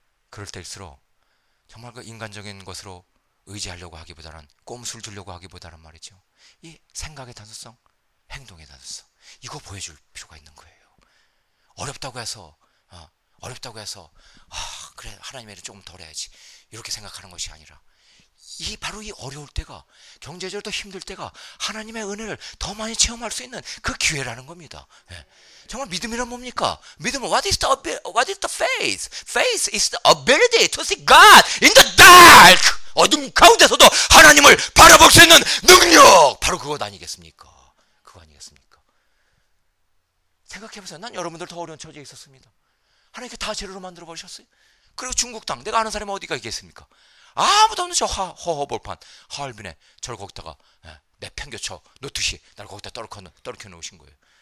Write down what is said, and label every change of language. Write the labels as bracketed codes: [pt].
[ko] 그럴 때일수록 정말 인간적인 것으로 의지하려고 하기보다는 꼼수를 두려고 하기보다는 말이죠, 이 생각의 단순성, 행동의 단순성, 이거 보여줄 필요가 있는 거예요. 어렵다고 해서 그래 하나님의 일을 조금 덜 해야지 이렇게 생각하는 것이 아니라, 바로 이 어려울 때가, 경제적으로 더 힘들 때가 하나님의 은혜를 더 많이 체험할 수 있는 그 기회라는 겁니다. 예. 정말 믿음이란 뭡니까? 믿음은 [en] what is the faith? Faith is the ability to see God in the dark. [ko] 어둠 가운데서도 하나님을 바라볼 수 있는 능력, 바로 그것 아니겠습니까? 그거 아니겠습니까? 생각해보세요. 난 여러분들 더 어려운 처지에 있었습니다. 하나님께 다 재료로 만들어 버리셨어요. 그리고 중국 땅, 내가 아는 사람이 어디가 있겠습니까? 아무도 없는 저 허허벌판 하얼빈에 저를 거기다가 내팽겨쳐 놓듯이 나를 거기다 떨어켜 놓으신 거예요.